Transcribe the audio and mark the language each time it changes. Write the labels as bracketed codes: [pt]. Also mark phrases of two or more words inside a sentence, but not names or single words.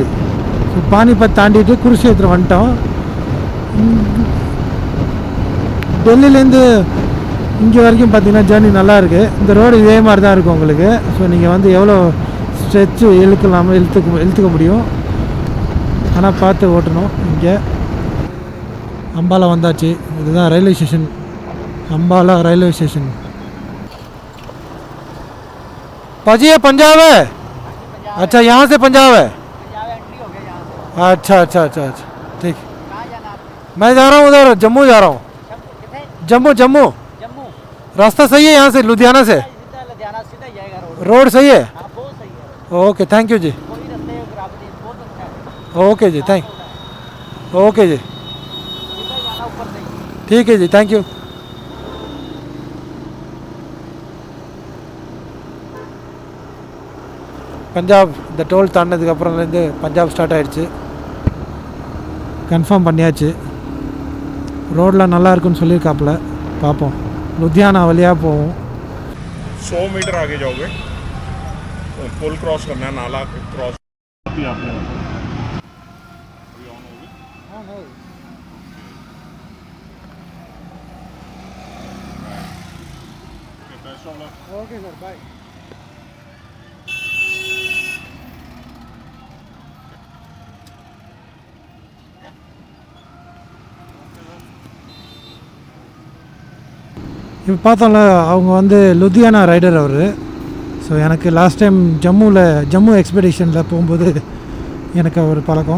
[ta] ஸோ பானிபத் தாண்டிட்டு குருக்ஷேத்திரம் வந்துட்டோம். டெல்லியிலேருந்து இங்கே வரைக்கும் பார்த்திங்கன்னா ஜேர்னி நல்லாயிருக்கு. இந்த ரோடு இதே மாதிரி தான் இருக்கும் உங்களுக்கு. ஸோ நீங்கள் வந்து எவ்வளோ ஸ்ட்ரெச்சு இழுத்துக்க முடியும், ஆனால் பார்த்து ஓட்டணும். இங்கே அம்பாலா வந்தாச்சு. இதுதான் ரயில்வே ஸ்டேஷன், [hi] अम्बाला रेलवे स्टेशन। पाजी ये पंजाब है? अच्छा, यहाँ से पंजाब है? अच्छा अच्छा अच्छा अच्छा, ठीक। मैं जा रहा हूँ उधर, जम्मू जा रहा हूँ। जम्मू जम्मू रास्ता सही है यहाँ से लुधियाना से? रोड सही है? ओके, [en] thank you [hi] जी। ओके जी, ओके जी, ठीक है जी, [en] thank you. [ta] பஞ்சாப் இந்த டோல் தாண்டினதுக்கு அப்புறம்லேருந்து பஞ்சாப் ஸ்டார்ட் ஆகிடுச்சு. கன்ஃபார்ம் பண்ணியாச்சு. ரோடெலாம் நல்லா இருக்குன்னு சொல்லியிருக்காப்புல, பார்ப்போம். लुधियाना वलिया போவோம். [hi] 100 मीटर आगे जाओगे, पुल क्रॉस करना है, नाला क्रॉस। ओके सर, बाय। [ta] இப்போ பார்த்தோம்ல, அவங்க வந்து லுதியானா ரைடர் அவர். ஸோ எனக்கு [en] last time [ta] ஜம்மு எக்ஸ்பெடிஷனில் போகும்போது எனக்கு அவர் பழக்கம்.